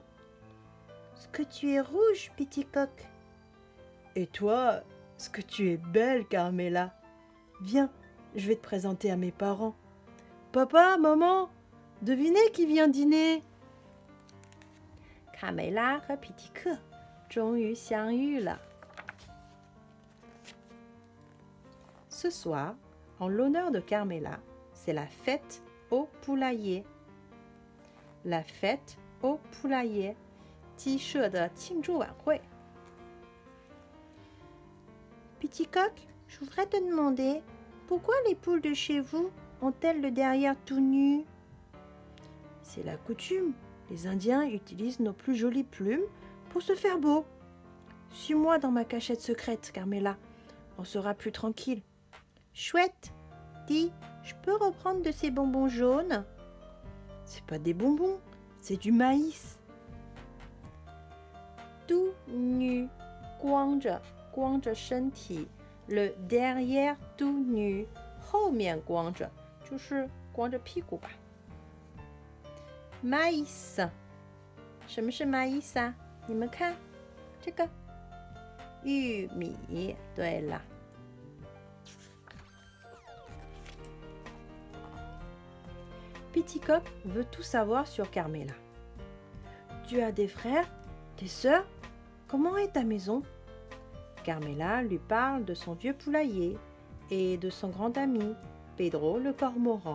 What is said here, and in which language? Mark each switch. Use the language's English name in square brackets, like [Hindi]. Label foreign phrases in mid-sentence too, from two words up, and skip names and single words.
[French] Ce que tu es rouge, Petit Coq. Et toi, ce que tu es belle, Carmela. Viens, je vais te présenter à mes parents. Papa, maman, devinez qui vient dîner. [Chinese] Carmela et Petit Coq 终于相遇了. [French] Ce soir, en l'honneur de Carmela, c'est la fête au poulailler. La fête au poulailler. [Chinese] 鸡舍的庆祝晚会. [French] Petit Coq, je voudrais te demander, pourquoi les poules de chez vous ont-elles le derrière tout nu? C'est la coutume. Les Indiens utilisent nos plus jolies plumes pour se faire beau. Suis-moi dans ma cachette secrète, Carmela. On sera plus tranquille. Chouette, dis, je peux reprendre de ces bonbons jaunes? C'est pas des bonbons, c'est du maïs. Tout nu, [Chinese] 光着身体 [French] le derrière tout nu [Chinese] 后面光着就是光着屁股吧。maïs 什么是 maïs 啊？你们看这个玉米。对了。 [French] Petit Coq veut tout savoir sur Carmela. Tu as des frères, des sœurs? Comment est ta maison? Carmela lui parle de son vieux poulailler et de son grand ami, Pedro le cormoran.